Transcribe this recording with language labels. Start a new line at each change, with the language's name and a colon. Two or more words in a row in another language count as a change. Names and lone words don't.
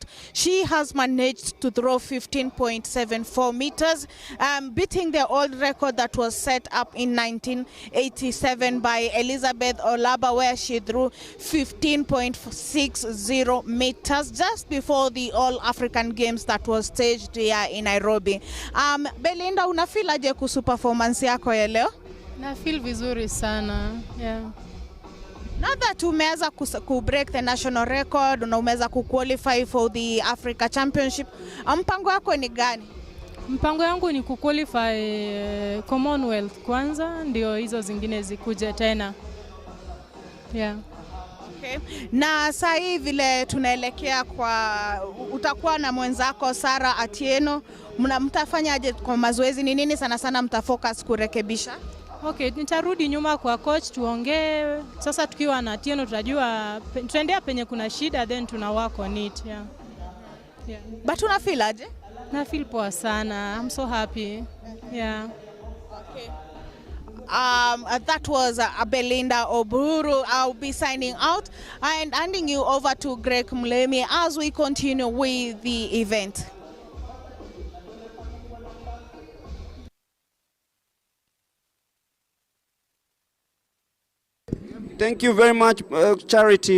English: She has managed to throw 15.74 meters, beating the old record that was set up in 1987 by Elizabeth Olaba, where she threw 15.60 meters just before the All African Games that was staged here in Nairobi.
Swahili: Belinda, unafeel aje kuhusu performance yako ya leo? Na feel vizuri sana.
English: Yeah. Now that umeweza break the national record
Swahili: na umeweza
English: qualify for the Africa Championship,
Swahili: mpango wako ni gani? Mpango yangu ni kuqualify Commonwealth kwanza, ndio hizo zingine zikuje tena.
English: Yeah. Okay.
Swahili: Na sasa hivi vile tunaelekea utakuwa na mwenzako Sara Atieno, mtafanyaje kwa mazoezi? Ni nini sana sana mtafocus kurekebisha? Okay, nitarudi nyuma kwa coach tuongee. Sasa tukiwa na Atieno tutajua tuendea penye kuna shida, then tuna
English: work on it.
Swahili: Yeah.
English: Yeah.
Swahili: But una feel aje? Na feel poa sana.
English: I'm so happy. Yeah. Okay. That was Belinda Oburu. I'll be signing out and handing you over to Greg Mlemi as we continue with the event. Thank you very much, Charity.